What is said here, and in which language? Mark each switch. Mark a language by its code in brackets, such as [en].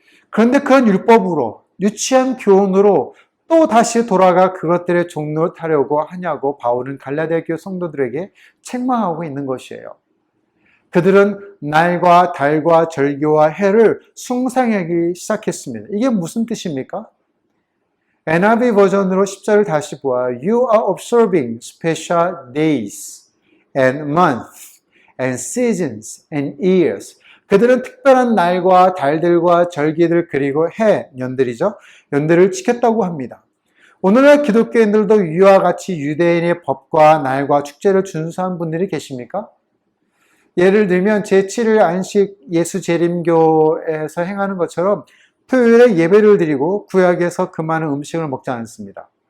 [ko] 그런데 그런 율법으로 유치한 교훈으로 또 다시 돌아가 그것들의 종로를 타려고 하냐고 바울은 갈라디아 교회 성도들에게 책망하고 있는 것이에요. 그들은 날과 달과 절기와 해를 숭상하기 시작했습니다. 이게 무슨 뜻입니까? NIV 버전으로 10절을 다시 보아 [en] You are observing special days and months and seasons and years. [ko] 그들은 특별한 날과 달들과 절기들 그리고 해, 년들이죠. 연들을 지켰다고 합니다. 오늘날 기독교인들도 이와 같이 유대인의 법과 날과 축제를 준수한 분들이 계십니까? 예를 들면 제7일 안식 예수 재림교에서 행하는 것처럼 토요일에 예배를 드리고 구약에서 그 많은 음식을 먹지 않습니다.